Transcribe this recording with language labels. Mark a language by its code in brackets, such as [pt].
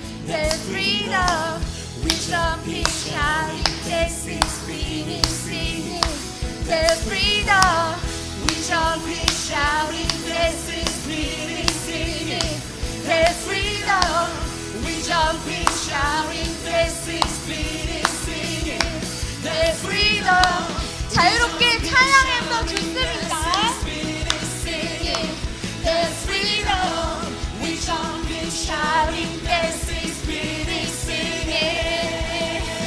[en] There's freedom. We're jumping, shouting, praising, screaming, singing. There's freedom. We're jumping, shouting, praising, screaming, singing. There's freedom. We're jumping, shouting, praising, screaming, singing. There's freedom. [ko] 자유롭게 찬양해도 좋습니다. [en] There's freedom. We're jumping, shouting, dancing, screaming, singing.